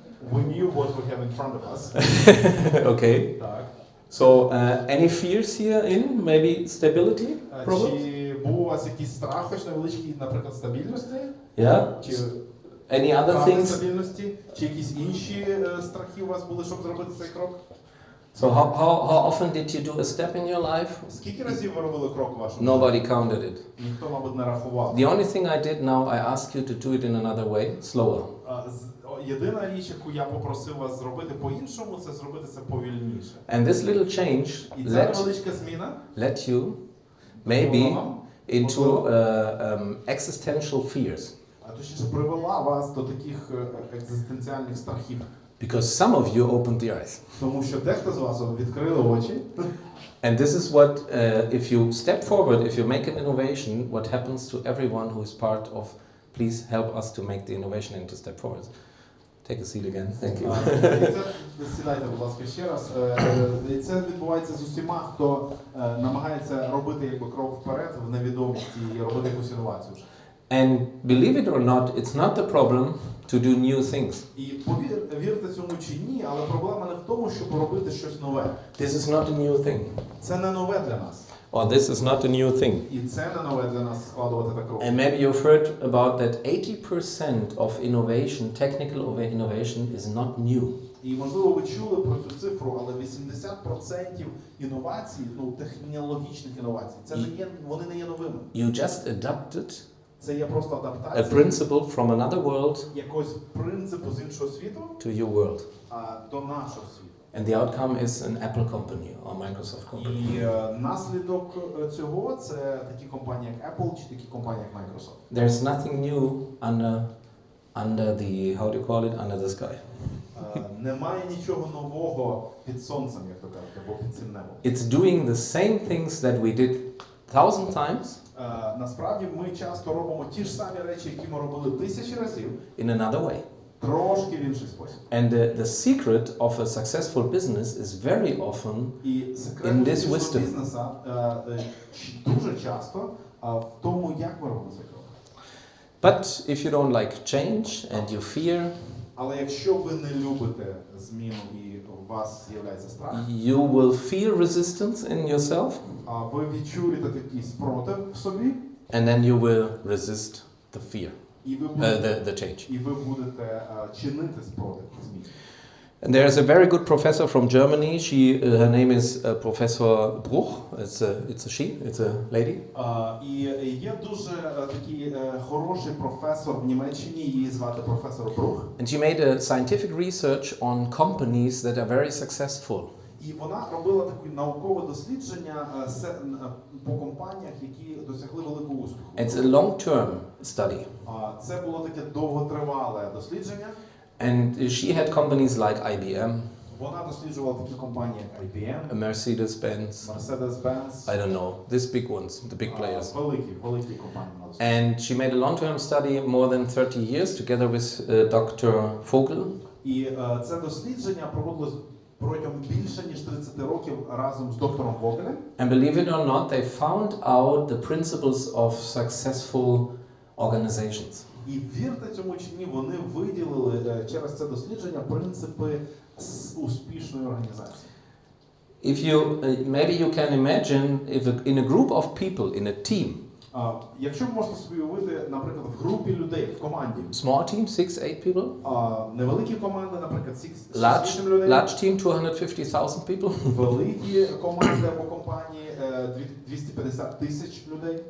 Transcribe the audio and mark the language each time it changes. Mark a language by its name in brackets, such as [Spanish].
[English] We knew what we have in front of us. Okay. [Ukrainian] Так. [English] So any fears here in maybe stability problems? [Ukrainian] Чи був у вас якийсь страх, хоч невеличкий, наприклад, стабільності? [English] Yeah. [Ukrainian] Чи [English] Any other [Ukrainian] втрати [English] things? [Ukrainian] стабільності? Чи якісь інші страхи у вас були, щоб зробити цей крок? [English] So how often did you do a step in your life? [Ukrainian] Скільки разів ви робили крок у вашому? [English] Nobody counted it. [Ukrainian] Ніхто, мабуть, не рахував. [English] The only thing I did now, I ask you to do it in another way, slower. [Ukrainian] Єдина річ, яку я попросив вас зробити по-іншому, це зробити це повільніше. [English] And this little change [Ukrainian] І ця невеличка зміна [English] led you maybe into existential fears. [Ukrainian] а точніше привела вас до таких екзистенціальних страхів. [English] Because some of you opened the eyes. [Ukrainian] Тому що дехто з вас відкрили очі. [English] And this is what, if you step forward, if you make an innovation, what happens to everyone who is part of, please help us to make the innovation and to step forward. Take a seat again. Thank you. [Ukrainian] Сідайте, будь ласка, ще раз. І це відбувається з усіма, хто намагається робити якби крок вперед в невідомості і робити якусь інновацію. [English] And believe it or not, it's not the problem to do new things. [Ukrainian] І вірте цьому чи ні, але проблема не в тому, щоб робити щось нове. [English] This is not a new thing. [Ukrainian] Це не нове для нас. [English] Or this is not a new thing. [Ukrainian] І це не нове для нас складувати так крок. [English] And maybe you've heard about that 80% of innovation, technical innovation, is not new. [Ukrainian] І, можливо, ви чули про цю цифру, але 80% інновацій, технологічних інновацій, вони не є новими. [English] You just adapted [Ukrainian] Це є просто [English] a [Ukrainian] адаптація [English] principle from another world [Ukrainian] якогось принципу з іншого світу [English] to your world. [Ukrainian] До нашого світу. [English] And the outcome is an Apple company or Microsoft company. [Ukrainian] І наслідок цього це такі компанії, як Apple, чи такі компанії, як Microsoft. [English] There's nothing new under the, how do you call it, under the sky. [Ukrainian] Немає нічого нового під сонцем, як то кажуть, або під цим небом. [English] It's doing the same things that we did 1,000 times [Ukrainian] Насправді ми часто робимо ті ж самі речі, які ми робили 1000 разів, [English] in another way. [Ukrainian] трошки в інший спосіб. [English] And the secret of a successful business is very often [Ukrainian] І секрет [English] in this [Ukrainian] успішного [English] wisdom. [Ukrainian] бізнесу дуже часто в тому, як ми робимо цей крок. [English] But if you don't like change and you fear, [Ukrainian] Але якщо ви не любите зміну і у вас з'являється страх, [English] you will feel resistance in yourself, [Ukrainian] ви відчуєте такий спротив в собі, [English] and then you will resist the fear, [Ukrainian] і ви будете, [English] the change. [Ukrainian] і ви будете чинити спротив зміни. [English] And there is a very good professor from Germany. Her name is Professor Bruch. It's a she. It's a lady. [Ukrainian] І є дуже такий хороший професор в Німеччині, її звати професор Брух. [English] And she made a scientific research on companies that are very successful. [Ukrainian] І вона робила таке наукове дослідження по компаніях, які досягли великого успіху. [English] It's a long-term study. [Ukrainian] Це було таке довготривале дослідження. [English] And she had companies like IBM, [Ukrainian] Вона досліджувала такі компанії, як IBM, [English] Mercedes-Benz, [Ukrainian] Mercedes-Benz, [English] I don't know, these big ones, the big players. [Ukrainian] великі компанії. [English] And she made a long-term study more than 30 years together with Dr. Vogel. [Ukrainian] І це дослідження проводилось протягом більше ніж 30 років разом з доктором Вогелем. [English] And believe it or not, they found out the principles of successful organizations. [Ukrainian] І вірте цьому чи ні, вони виділили через це дослідження принципи успішної організації. [English] if you maybe you can imagine if in a group of people in a team, [Ukrainian] Якщо ви можете собі уявити, наприклад, в групі людей, в команді, [English] small team, 6-8 people, [Ukrainian] невеликі команди, наприклад, 6-8 людей, [English] large team, 250,000 people, [Ukrainian] великі команди або компанії, 250 тисяч людей,